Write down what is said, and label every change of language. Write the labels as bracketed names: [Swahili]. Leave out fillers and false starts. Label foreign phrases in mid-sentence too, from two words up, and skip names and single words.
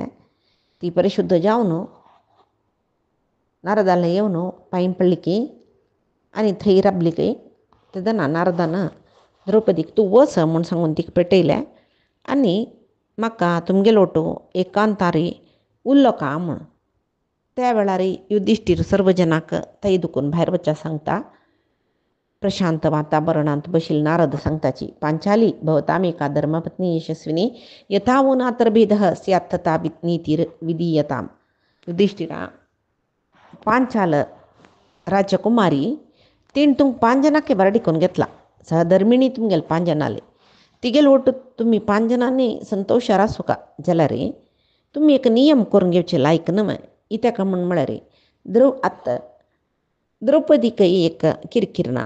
[Konkani] ती परिशुद्ध जावन नारदाला येवन पांय पडली आनी थंय राबली की तेदना नारदान द्रौपदीक तूं वच म्हूण सांगून तिका पेटयलें आनी म्हाका तुमगेलो वटो एकांतारी उरलो का म्हूण. त्या वेळार युधिष्ठीर सर्व जनाक थंय दुखून भायर वचूंक सांगता. प्रशांत वातावरणांत बशिल्ले नारद सांगताची [Sanskrit] पांचाली भवतामेका धर्मपत्नी यशस्विनी यथा नातर्भेदः स्यात् तथा नीतिर् विधीयताम्. [Konkani] युधिष्ठिरा पांचाल राजकुमारी तीन तुमक 5 जनांक बरडिकून घेतला. सहधर्मिणी तुमगेल 5 जनाले तिगेल ओटू तुम्ही 5 जनांनी संतोषार आसूं का जाल्यार तुम्ही एक नियम करून घेवचे लायक न्हय. इत्याक म्हळ्यार द्रौपदीकय एक किरकिर ना.